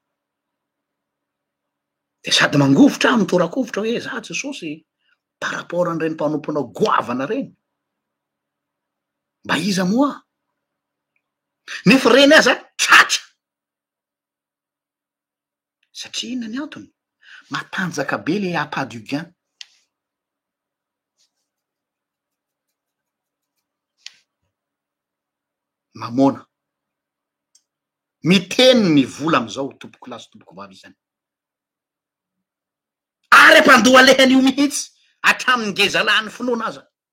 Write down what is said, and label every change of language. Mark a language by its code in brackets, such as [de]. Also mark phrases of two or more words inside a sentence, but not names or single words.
[mg] de sady mangovotra mitorakovitra hoe za Jesosy par rapport an'ireny mpanomponao goavana reny mba iza moa nefa reny aza tratra satria inona ny antony matanjaka be le [fr] appât du gain [mg] mamona miteny ny vola am'izao tompoko lahy sy tompoko vavy izany ary ampandoa lehany io mihitsy hatramin'ny ngezalahy ny finoana aza